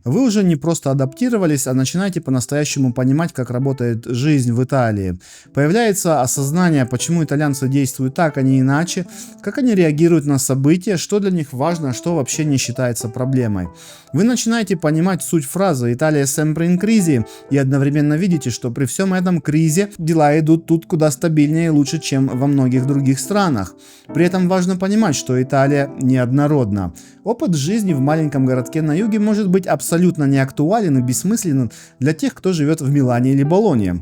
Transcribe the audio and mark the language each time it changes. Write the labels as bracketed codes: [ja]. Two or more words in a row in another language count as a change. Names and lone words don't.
[ru] Вы уже не просто адаптировались, а начинаете по-настоящему понимать, как работает жизнь в Италии. Появляется осознание, почему итальянцы действуют так, а не иначе, как они реагируют на события, что для них важно, а что вообще не считается проблемой. Вы начинаете понимать суть фразы «Италия [it] sempre in crisi» [ru] и одновременно видите, что при всем этом кризе дела идут тут куда стабильнее и лучше, чем во многих других странах. При этом важно понимать, что Италия неоднородна. Опыт жизни в маленьком городке на юге может быть абсолютно неактуален и бессмысленен для тех, кто живет в Милане или Болонье.